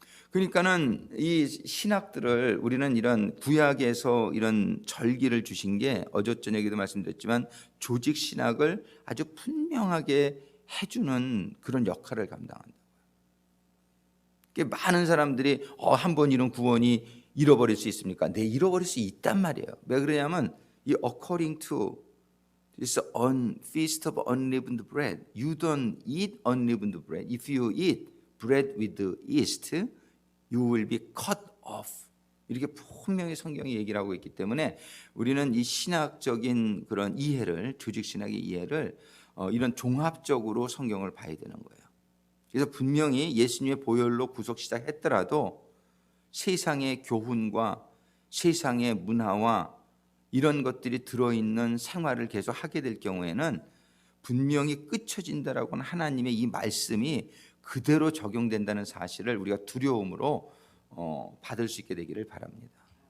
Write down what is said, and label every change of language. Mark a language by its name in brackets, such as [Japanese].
[Korean] 그러니까는 이 신학들을 우리는 이런 구약에서 이런 절기를 주신 게 어저저녁에도 말씀드렸지만 조직 신학을 아주 분명하게 해주는 그런 역할을 감당한다. 많은 사람들이 한 번 이룬 구원이 잃어버릴 수 있습니까? 네, 잃어버릴 수 있단 말이에요. 왜 그러냐면 이 [English] according to this feast of unleavened bread, you don't eat unleavened bread. If you eat bread with yeast, you will be cut off. [Korean] 이렇게 분명히 성경이 얘기를 하고 있기 때문에 우리는 이 신학적인 그런 이해를, 조직 신학의 이해를 이런 종합적으로 성경을 봐야 되는 거예요. 그래서 분명히 예수님의 보혈로 구속 시작했더라도 세상의 교훈과 세상의 문화와 이런 것들이 들어있는 생활을 계속 하게 될 경우에는 분명히 끊쳐진다라고 하는 하나님의 이 말씀이 그대로 적용된다는 사실을 우리가 두려움으로 받을 수 있게 되기를 바랍니다.